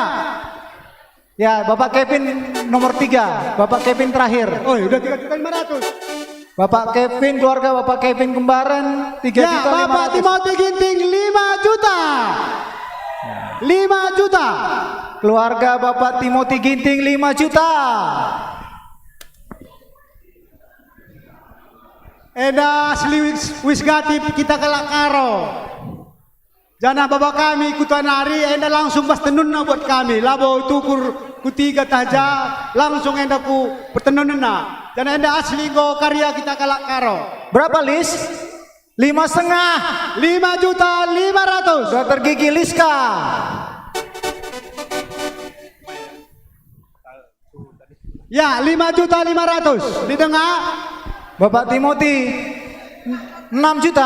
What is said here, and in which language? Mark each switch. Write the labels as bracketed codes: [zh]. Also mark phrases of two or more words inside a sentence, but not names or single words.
[id] Ya, Bapak Kevin nomor 3. Bapak Kevin terakhir. Oh, udah 3.500.000. Bapak Kevin, keluarga Bapak Kevin kembaran 3 ya, juta. Bapak Timothy Ginting 5 juta. 5 juta. Keluarga Bapak Timothy Ginting 5 juta. [btx] Eda asli wis gatip kita kalak karo. Jana bapak kami kutanari enda langsung pas tenun buat kami. Labo tukur kutiga taja langsung enda ku pertenun na. Jana enda asli go karya kita kalak karo. [id] Berapa Lis? 5,5. 5.500.000. Dokter Gigi Liska. Ya, 5.500.000. Didengar? Bapak Timothy 6 juta.